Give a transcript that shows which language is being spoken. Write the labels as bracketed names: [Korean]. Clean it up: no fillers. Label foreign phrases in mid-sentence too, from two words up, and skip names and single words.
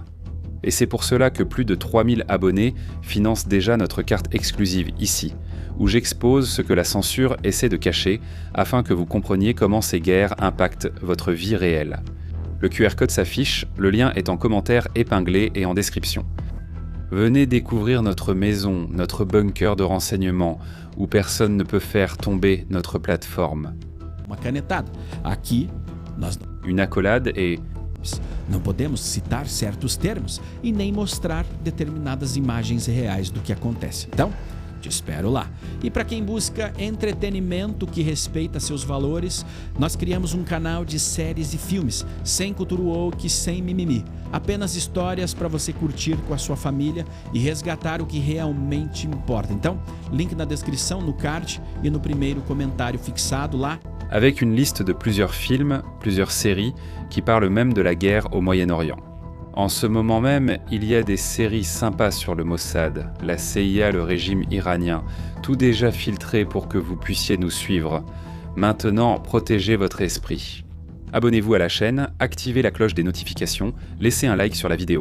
[French] Et c'est pour cela que plus de 3000 abonnés financent déjà notre carte exclusive ici, où j'expose ce que la censure essaie de cacher afin que vous compreniez comment ces guerres impactent votre vie réelle. Le QR code s'affiche, le lien est en commentaire épinglé et en description. Venez découvrir notre maison, notre bunker de renseignements, où personne ne peut faire tomber notre plateforme. [Portuguese] Uma canetada. Aqui, nós [French] Une accolade et [Portuguese] não podemos citar certos termos e nem mostrar determinadas imagens reais do que acontece. Então, te espero lá. E para quem busca entretenimento que respeita seus valores, nós criamos um canal de séries e filmes, sem cultura woke, sem mimimi. Apenas histórias para você curtir com a sua família e resgatar o que realmente importa. Então, link na descrição, no card e no primeiro comentário fixado lá. [French] avec une liste de plusieurs films, plusieurs séries qui parlent même de la guerre au Moyen-Orient. En ce moment même, il y a des séries sympas sur le Mossad, la CIA, le régime iranien, tout déjà filtré pour que vous puissiez nous suivre. Maintenant, protégez votre esprit. Abonnez-vous à la chaîne, activez la cloche des notifications, laissez un like sur la vidéo.